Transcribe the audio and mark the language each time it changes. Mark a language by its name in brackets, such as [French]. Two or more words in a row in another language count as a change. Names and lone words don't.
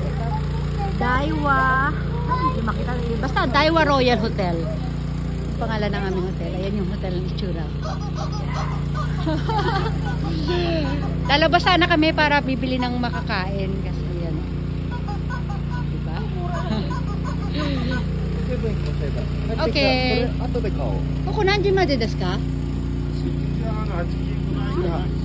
[Filipino] Daiwa. Ay, hindi makita. Basta Daiwa Royal Hotel. Yung pangalan ng aming hotel. Ayan yung hotel ng itsura. Lalabas sana kami para bibili ng makakain. Kasi yan. Diba? Okay. [Japanese] 後で買おう。ここ何時までですか？